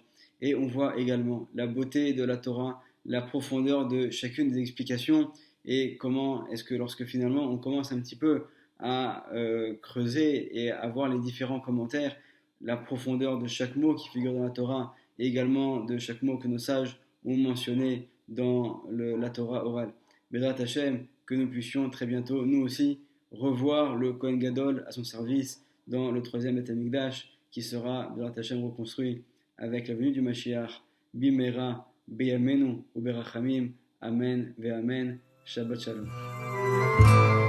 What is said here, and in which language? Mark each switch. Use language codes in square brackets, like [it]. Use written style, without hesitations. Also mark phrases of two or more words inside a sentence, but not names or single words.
[fr] Et on voit également la beauté de la Torah, la profondeur de chacune des explications et comment est-ce que lorsque finalement on commence un petit peu à creuser et à voir les différents commentaires, la profondeur de chaque mot qui figure dans la Torah et également de chaque mot que nos sages ont mentionné dans la Torah orale. [he] בעזרת השם, [fr] que nous puissions très bientôt, nous aussi, revoir le [he] כהן גדול [fr] à son service dans le troisième [he] בית המקדש [fr] qui sera de Hashem reconstruit avec la venue du Mashiach. [he] במהרה בימינו וברחמים. אמן ואמן. שבת שלום.